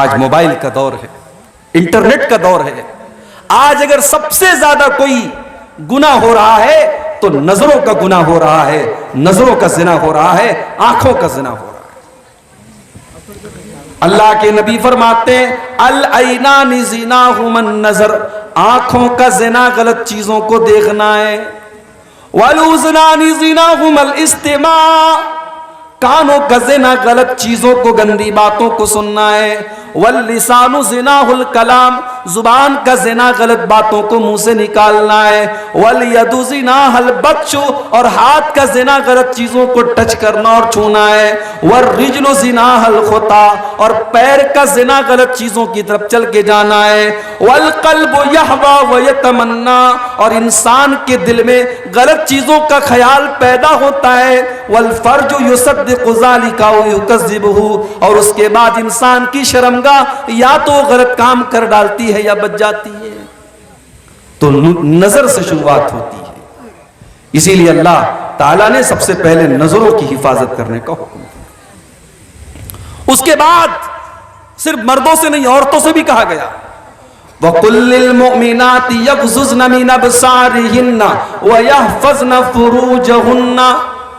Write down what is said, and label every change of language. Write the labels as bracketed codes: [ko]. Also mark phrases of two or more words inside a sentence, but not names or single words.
[hi] आज मोबाइल का दौर है, इंटरनेट का दौर है। आज अगर सबसे ज्यादा कोई गुनाह हो रहा है तो नजरों का गुनाह हो रहा है, नजरों का जिना हो रहा है, आंखों का जिना हो रहा है। अल्लाह के नबी फरमाते हैं [ar] العينان زناهما النظر, [hi] आंखों का जिना गलत चीजों को देखना है। [ar] والأذنان زناهما الاستماع, [hi] कानों का जिना गलत चीजों को, गंदी बातों को सुनना है। [ar] واللسان زناه الكلام, [hi] जुबान का जिना गलत बातों को मुंह से निकालना है। [ar] واليد زناه البطش, [hi] और हाथ का जिना गलत चीजों को टच करना और छूना है। [ar] والرجل زناه الخطا, [hi] और पैर का जिना गलत चीजों की तरफ चल के जाना है। [ar] والقلب يهوى ويتمنى, [hi] और इंसान के दिल में गलत चीजों का ख्याल पैदा होता है। [ar] والفرج يصدق ذلك ويكذبه, [hi] और उसके बाद इंसान की शर्मगाह या तो गलत काम कर डालती है या बच जाती है। तो नजर से शुरुआत होती है। इसीलिए अल्लाह ताला ने सबसे पहले नजरों की हिफाजत करने का हुक्म दिया। उसके बाद सिर्फ मर्दों से नहीं, औरतों से भी कहा गया [ar] وقل للمؤمنات يغضضن من أبصارهن ويحفظن فروجهن,